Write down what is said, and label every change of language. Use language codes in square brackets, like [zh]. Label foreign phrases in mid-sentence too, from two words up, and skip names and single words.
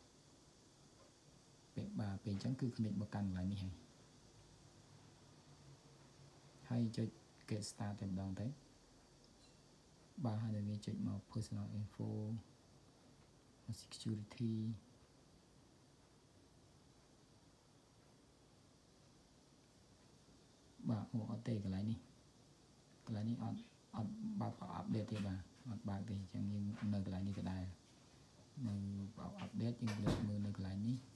[km] ពេលអញ្ចឹងគឺ connect មកកាន់កន្លែងនេះហើយចុច [en] get start [km] តែម្ដងទៅបាទហើយយើងចុចមក [en] personal info [km] security បាទអត់ទេកន្លែងនេះអត់បើក update ទេបាទអត់បើកទេអញ្ចឹងយើងនៅកន្លែងនេះក៏ដែរនៅបើ update យើងលើកមើលនៅកន្លែងនេះ